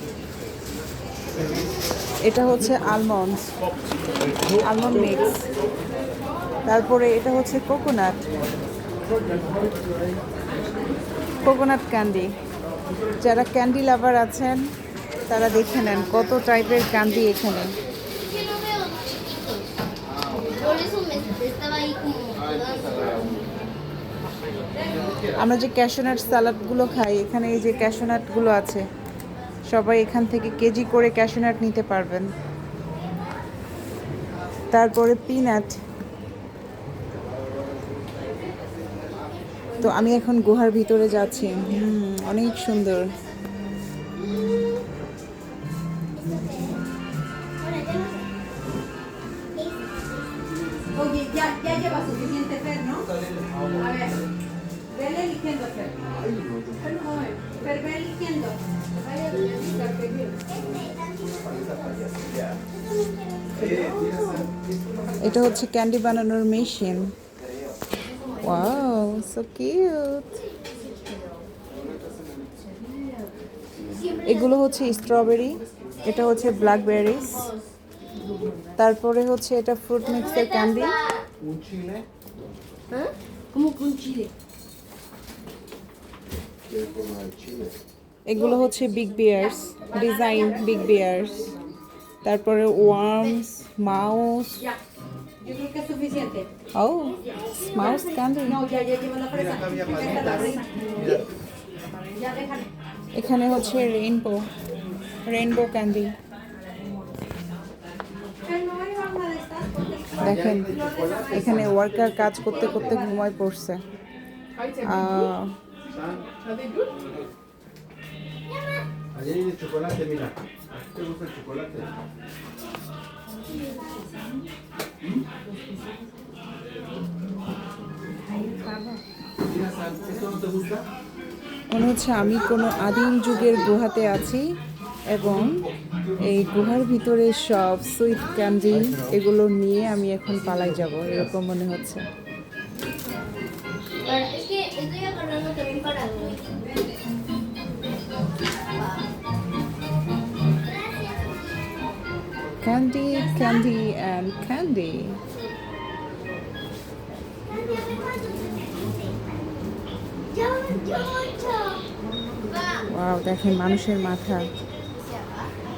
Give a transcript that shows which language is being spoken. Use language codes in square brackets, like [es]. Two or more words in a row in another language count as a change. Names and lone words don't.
[bn] এটা হচ্ছে [en] almond mix. [bn] তারপরে এটা হচ্ছে [en] coconut candy. [bn] যারা [en] candy lover [bn] আছেন তারা দেখে নেন কত টাইপের ক্যান্ডি এখানে। [es] Que no veo chiquitos. Por eso me estaba ahí como dudando. [bn] আমরা যে [en] cashnut saladগুলো [bn] খাই, এখানে এই যে ক্যাশনাটগুলো আছে, সবাই এখান থেকে কেজি করে ক্যাশনাট নিতে পারবেন। তারপরে পিনাট। তো আমি এখন গুহার ভিতরে যাচ্ছি। অনেক সুন্দর। [es] Oye, ya lleva suficiente Fer, ¿no? A ver, vele eligiendo Fer. Fer, ve eligiendo. [bn] এটা হচ্ছে ক্যান্ডি বানানোর মেশিন। [en] Wow, so cute. [bn] এগুলো হচ্ছে স্ট্রবেরি, এটা হচ্ছে ব্ল্যাকবেরিজ। তারপরে হচ্ছে এটা [en] fruit mixের candy। [es] ¿Un chile? ¿Ah? ¿Cómo que un chile? Tiene forma de chile. [bn] এগুলো হচ্ছে [en] big bears design, big bears. [bn] তারপরে [en] worms, mouse. [es] Ya, yo creo que es suficiente. [bn] ও, [en] mouse candy. [es] No, ya lleva la fresa. Acá había Esta es la fresa. Mira, Ya déjale. [bn] এখানে হচ্ছে [en] rainbow candy. [es] Fer, no hay una de estas porque [bn] দেখেন এখানে ওয়ার্কার কাজ করতে করতে ঘুমায় পড়ছে। [es] San. Allá hay de chocolate, mira. ¿Te gusta el chocolate? Mira, San, ¿esto no te gusta? [bn] মনে হচ্ছে আমি কোনো আদিম যুগের গুহাতে আছি এবং এই গুহার ভিতরে সব [en] sweet candy [bn] এগুলো নিয়ে আমি এখন পালাই যাব, এরকম মনে হচ্ছে। [es] Es que estoy agarrando también para mí. [en] Candy candy and candy. [bn] ওয়াও, দেখেন মানুষের মাথা।